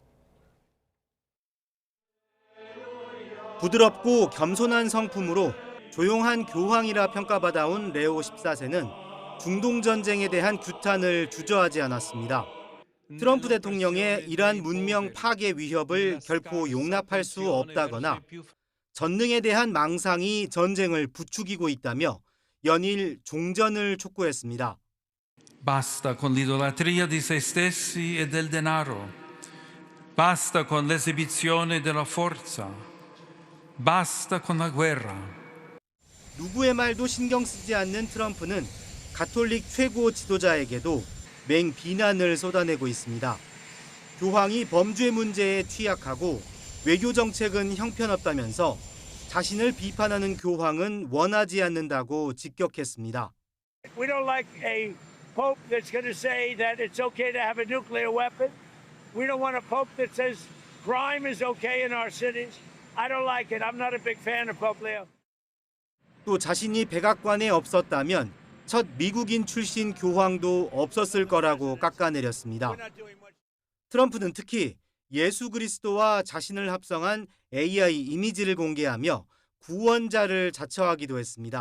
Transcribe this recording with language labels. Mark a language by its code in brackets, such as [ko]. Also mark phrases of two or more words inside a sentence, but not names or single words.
[ko] 부드럽고 겸손한 성품으로 조용한 교황이라 평가받아온 레오 14세는 중동 전쟁에 대한 규탄을 주저하지 않았습니다. 트럼프 대통령의 이란 문명 파괴 위협을 결코 용납할 수 없다거나 전능에 대한 망상이 전쟁을 부추기고 있다며 연일 종전을 촉구했습니다. [it] Basta con l'idolatria di se stessi e del denaro. Basta con l'esibizione della forza. Basta con la guerra. [ko] 누구의 말도 신경 쓰지 않는 트럼프는 가톨릭 최고 지도자에게도 맹비난을 쏟아내고 있습니다. 교황이 범죄 문제에 취약하고 외교 정책은 형편없다면서 자신을 비판하는 교황은 원하지 않는다고 직격했습니다. [en] We don't like a pope that's going to say that it's okay to have a nuclear weapon. We don't want a pope that says crime is okay in our cities. I don't like it. I'm not a big fan of Pope Leo. [ko] 또 자신이 백악관에 없었다면 첫 미국인 출신 교황도 없었을 거라고 깎아내렸습니다. 트럼프는 특히 예수 그리스도와 자신을 합성한 AI 이미지를 공개하며 구원자를 자처하기도 했습니다.